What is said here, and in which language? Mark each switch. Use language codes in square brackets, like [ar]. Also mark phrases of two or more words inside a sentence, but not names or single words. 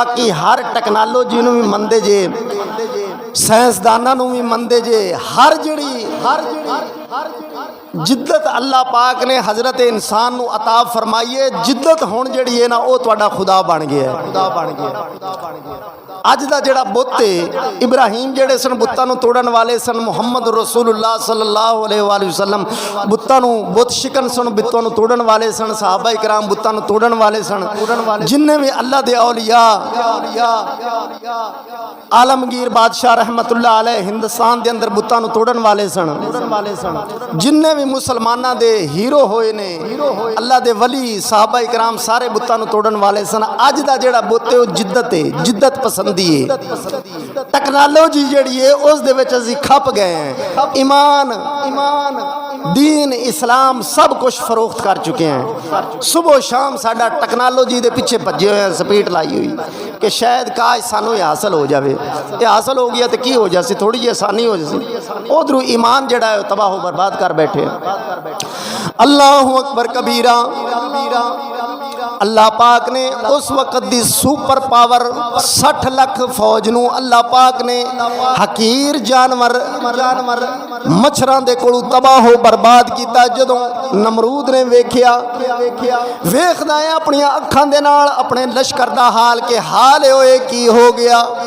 [pa] ਬਾਕੀ ਹਰ ਟੈਕਨੋਲੋਜੀ ਨੂੰ ਭੀ ਮੰਨਦੇ ਜੇ, ਸਾਇੰਸਦਾਨਾਂ ਨੂੰ ਭੀ ਮੰਨਦੇ ਜੇ ਹਰ ਜਿਹੜੀ ਜਿੱਦਤ ਅੱਲਾਹ ਪਾਕ ਨੇ ਹਜ਼ਰਤ ਇਨਸਾਨ ਨੂੰ ਅਤਾ ਫਰਮਾਈ ਹੈ, ਜਿੱਦਤ ਹੁਣ ਜਿਹੜੀ ਹੈ ਨਾ ਵੋ ਤੁਹਾਡਾ ਖ਼ੁਦਾ ਬਣ ਗਿਆ ਹੈ। ਖ਼ੁਦਾ ਬਣ ਗਿਆ। ਅੱਜ ਦਾ ਜਿਹੜਾ ਬੁੱਤ ਹੈ ਇਬਰਾਹੀਮ ਜਿਹੜੇ ਸਨ ਬੁੱਤਾਂ ਨੂੰ ਤੋੜਨ ਵਾਲੇ ਸਨ, ਮੁਹੰਮਦ ਰਸੂਲੁੱਲਾਹ [ar] صلى الله عليه وسلم [pa] ਬੁੱਤਾਂ ਨੂੰ ਬੁੱਤ ਸ਼ਿਕਨ ਸਨ, ਬੁੱਤਾਂ ਨੂੰ ਤੋੜਨ ਵਾਲੇ ਸਨ, ਸਹਾਬਾ ਇਕਰਾਮ ਬੁੱਤਾਂ ਨੂੰ ਤੋੜਨ ਵਾਲੇ ਸਨ। ਜਿੰਨੇ ਭੀ ਅੱਲਾਹ ਦੇ ਔਲੀਆ ਆਲਮਗੀਰ ਬਾਦਸ਼ਾਹ [ar] رحمة الله عليه [pa] ਹਿੰਦੁਸਤਾਨ ਦੇ ਅੰਦਰ ਬੁੱਤਾਂ ਨੂੰ ਤੋੜਨ ਵਾਲੇ ਸਨ। ਜਿੰਨੇ ਭੀ ਮੁਸਲਮਾਨਾਂ ਦੇ ਹੀਰੋ ਹੋਏ ਨੇ, ਅੱਲਾਹ ਦੇ ਵਲੀ ਸਹਾਬਾ ਇਕਰਾਮ ਸਾਰੇ ਬੁੱਤਾਂ ਨੂੰ ਤੋੜਨ ਵਾਲੇ ਸਨ। ਅੱਜ ਦਾ ਜਿਹੜਾ ਬੁੱਤ ਹੈ ਵੋ ਜਿੱਦਤ ਹੈ, ਜਿੱਦਤ ਪਸੰਦੀ ਹੈ। ਟੈਕਨੋਲੋਜੀ ਜਿਹੜੀ ਹੈ ਉਸ ਦੇ ਵਿਚ ਅਸੀਂ ਖਪ ਗਏ ਹੈਂ। [ur] ایمان دین اسلام سب کچھ فروخت کر چکے ہیں. [pa] ਸੁਬ੍ਹਾ ਸ਼ਾਮ ਸਾਡਾ ਟੈਕਨੋਲੋਜੀ ਦੇ ਪਿੱਛੇ ਭੱਜੇ ਹੋਏ, ਸਪੀਡ ਲਾਈ ਹੋਈ ਕਿ ਸ਼ਾਇਦ ਕਾਸ਼ ਸਾਨੂੰ ਯੇ ਹਾਸਿਲ ਹੋ ਜਾਏ। ਯੇ ਹਾਸਿਲ ਹੋ ਗਿਆ ਤੋ ਕੀ ਹੋ ਜਾਸੀ, ਥੋੜ੍ਹੀ ਜੀ ਆਸਾਨੀ ਹੋ ਜਾਸੀ। ਉਧਰੋਂ ਈਮਾਨ ਜਿਹੜਾ ਹੈ ਤਬਾਹ ਹੋ ਬਰਬਾਦ ਕਰ ਬੈਠੇ। [ar] الله أكبر كبيرا. [pa] ਅੱਲਾਹ ਪਾਕ ਨੇ ਉਸ ਵਕ਼ਤ ਦੀ ਸੁਪਰ ਪਾਵਰ 60 ਲੱਖ ਫ਼ੌਜ ਨੂੰ ਅੱਲਾਹ ਪਾਕ ਨੇ ਹਕੀਰ ਜਾਨਵਰ ਮੱਛਰਾਂ ਦੇ ਕੋਲੋਂ ਤਬਾਹ ਹੋ ਬਰਬਾਦ ਕੀਤਾ। ਜਦੋਂ ਨਮਰੂਦ ਨੇ ਵੇਖਿਆ, ਵੇਖਦਾ ਹੈ ਅਪਣੀ ਅੱਖਾਂ ਦੇ ਨਾਲ ਅਪਣੇ ਲਸ਼ਕਰ ਦਾ ਹਾਲ ਕੇ ਹਾਲ ਹੋਏ ਕੀ ਹੋ ਗਿਆ।